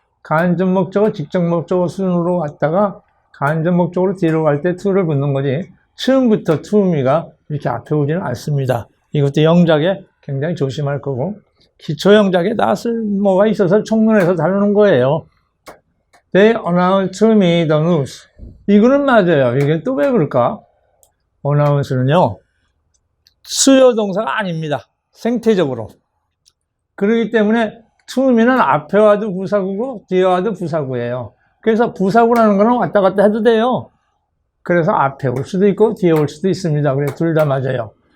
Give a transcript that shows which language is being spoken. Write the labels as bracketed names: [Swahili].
[Korean] 간접 목적어, 직접 목적어 순으로 왔다가 간접 목적으로 뒤로 갈 때 to를 붙는 거지. 처음부터 to me가 이렇게 앞에 오지는 않습니다. 이것도 영작에 굉장히 조심할 거고, 기초 영작에 낯을 뭐가 있어서 총론에서 다루는 거예요. [English] They announced to me the news. [Korean] 이거는 맞아요. 이게 또 왜 그럴까? announce는요, 수요 동사가 아닙니다. 생태적으로. 그렇기 때문에 to me는 앞에 와도 부사구고 뒤에 와도 부사구예요. 그래서 부사구라는 거는 왔다 갔다 해도 돼요. 그래서 앞에 올 수도 있고 뒤에 올 수도 있습니다. 그래 둘 다 맞아요.